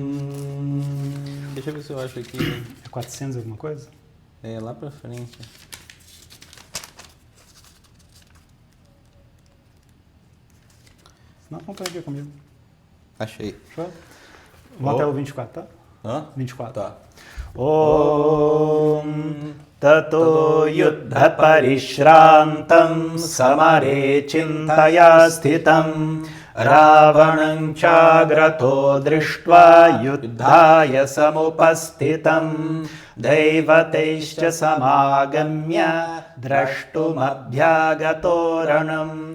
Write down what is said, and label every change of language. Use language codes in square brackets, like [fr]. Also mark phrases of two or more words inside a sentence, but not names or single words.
[pt] Deixa eu ver se eu acho aqui. É 400 alguma coisa? É, lá pra frente. Não, acompanha aqui comigo. Achei. Show? Vamos até o 24, tá? 24. Tá. [sa] Om Tato Yuddha Parishrantam Samare Chintaya Sthitam Ravanam Chagrato Drishtva Yuddhaya Samupastitam Devateischa Samagamya Drashtumabhyagatoranam